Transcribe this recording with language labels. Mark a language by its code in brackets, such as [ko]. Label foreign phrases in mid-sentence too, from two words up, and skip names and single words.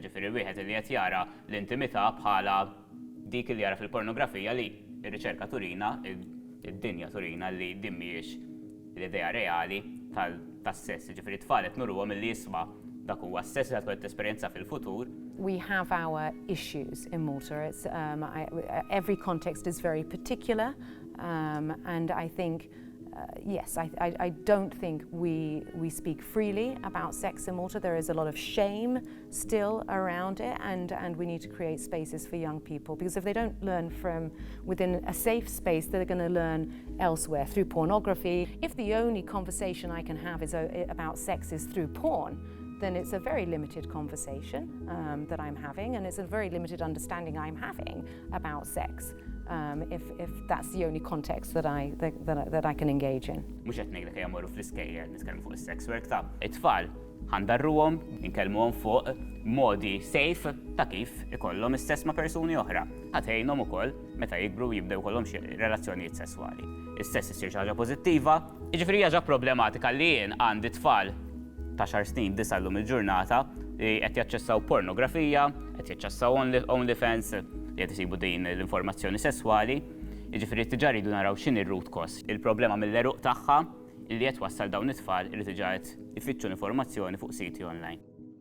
[mt] Ġifieri wieħed li qed jara l-intimità bħala dik li jara fil-pornografija li r-riċerka turina, id-dinja turina li din mhijiex l-idea reali tas-sess. Ġifieri tfal qed nurruhom milli jisma' dak huwa s-sess li tkun tesperjenza fil-futur. [en] We have our issues in Malta. It's, every context is very particular, and I think yes, I don't think we speak freely about sex in Malta. There is a lot of shame still around it, and we need to create spaces for young people, because if they don't learn from within a safe space, they're going to learn elsewhere through pornography. If the only conversation I can have is about sex is through porn, then it's a very limited conversation that I'm having, and it's a very limited understanding I'm having about sex. If that's the only context that I can engage in. [mt] Mhux qed ngħidlek ejja morru fl-iskejjel nitkellmu fuq is- [en] sex work [mt] ta' it-tfal ħandarruhom ninkellmuhom fuq modi safe ta' kif ikollhom is-sess ma' persuni oħra. Ħatgħinhom ukoll meta jikbru jibdew ikollhom xi relazzjonijiet sesswali. Is-sess issir xi ħaġa pożittiva, jiġifieri hija problematika li jien għandi tfal ta' xar snin disa llum il-ġurnata li qed jaċċessaw pornografija, qed jaċċessaw OnlyFans, li qed isibu din l-informazzjoni sesswali, jiġifieri diġà rridu naraw x'inhi r- [en] root cause. [mt] Il-problema mill-eruq tagħha li qed wassal dawn it-tfal li diġà qed ifittxu informazzjoni fuq siti online.